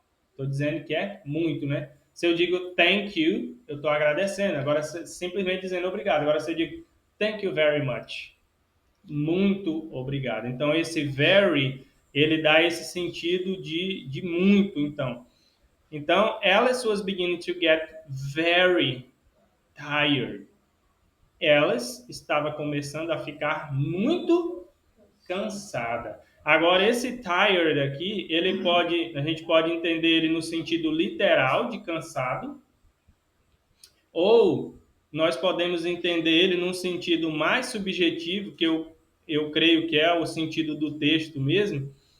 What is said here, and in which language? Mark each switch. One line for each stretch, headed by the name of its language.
Portuguese: Estou dizendo que é muito, né? Se eu digo
English: thank you,
Portuguese: eu estou agradecendo. Agora, simplesmente dizendo obrigado. Agora, se eu digo
English: thank you very much,
Portuguese: muito obrigado. Então, esse very, ele dá esse sentido de muito, então.
English: Então, Alice was beginning to get very tired.
Portuguese: Alice estava começando a ficar muito cansada. Agora, esse tired aqui, a gente pode entender ele no sentido literal de cansado, ou nós podemos entender ele num sentido mais subjetivo, que eu creio que é o sentido do texto mesmo.